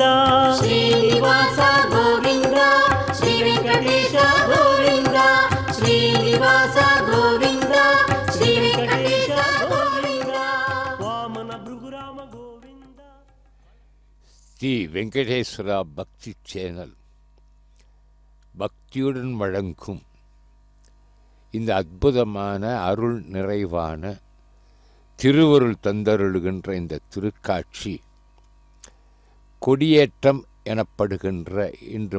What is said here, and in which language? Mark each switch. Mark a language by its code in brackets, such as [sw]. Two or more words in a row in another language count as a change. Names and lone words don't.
[te] శ్రీనివాస గోవింద శ్రీ వెంకటేశ గోవింద శ్రీనివాస గోవింద శ్రీ వెంకటేశ గోవింద వామన భృగురామ గోవింద [ta] ஸ்ரீ வெங்கடேஸ்வரா பக்தி சேனல் பக்தியுடன் வழங்கும் இந்த அற்புதமான அருள் நிறைவான திருவருள் தந்தருளுகின்ற இந்த திருக்காட்சி கொடியேற்றம் எனப்படுகின்ற இன்று